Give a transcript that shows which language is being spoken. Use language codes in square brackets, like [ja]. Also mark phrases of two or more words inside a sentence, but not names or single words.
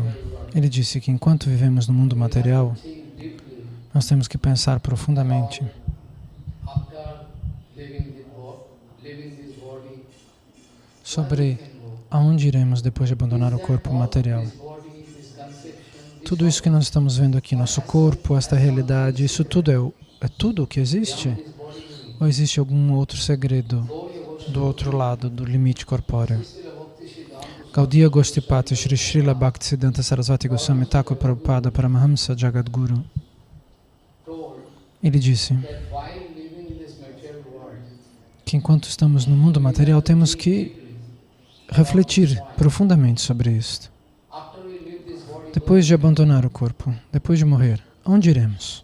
[pt] Ele disse que enquanto vivemos no mundo material, nós temos que pensar profundamente sobre aonde iremos depois de abandonar o corpo material. Tudo isso que nós estamos vendo aqui, nosso corpo, esta realidade, isso tudo é tudo o que existe? Ou existe algum outro segredo do outro lado, do limite corpóreo? Gaudiya Goshtipati Shri Srila Bhaktisiddhanta Sarasvati Goswami Thakur Prabhupada Paramahamsa Jagadguru. Ele disse que enquanto estamos no mundo material temos que refletir profundamente sobre isto. Depois de abandonar o corpo, depois de morrer, onde iremos?